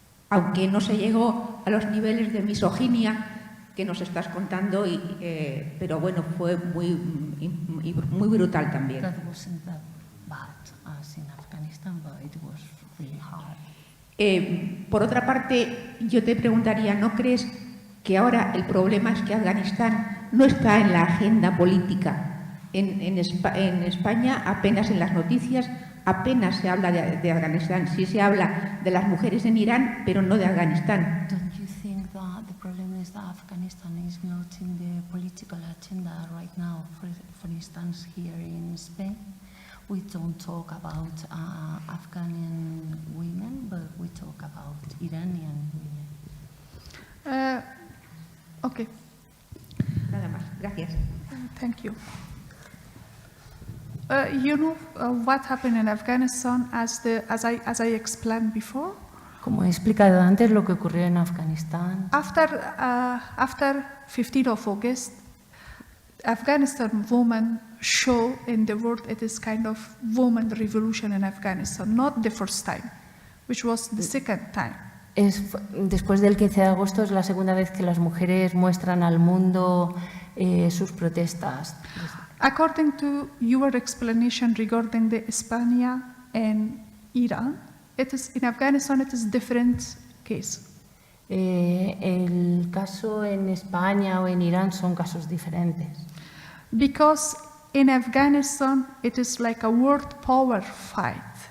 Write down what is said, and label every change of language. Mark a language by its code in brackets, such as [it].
[es] Aunque no se llegó a los niveles de misoginia que nos estás contando, pero bueno, fue muy brutal también. [en] That wasn't that bad as in Afghanistan, but it was really hard. [es] Por otra parte, yo te preguntaría, ¿no crees que ahora el problema es que Afganistán no está en la agenda política? En España apenas en las noticias apenas se habla de Afganistán. Sí se habla de las mujeres en Irán, pero no de Afganistán. [en] Don't you think that the problem is that Afghanistan is not in the political agenda right now? For instance, here in Spain, we don't talk about Afghan women, but we talk about Iranian women. Okay, [es] Nada más. Gracias. [en] thank you. You know what happened in Afghanistan as I explained before? [es] Como he explicado antes, lo que ocurrió en Afganistán, [en] After 15th of August, Afghanistan women show in the world it is kind of woman revolution in Afghanistan, not the first time, which was the second time. [es] después del 15 de agosto es la segunda vez que las mujeres muestran al mundo sus protestas. [en] According to your explanation regarding the España and Iran, it is in Afghanistan it is different case. [es] El caso en España o en Irán son casos diferentes. [en] Because in Afghanistan it is like a world power fight.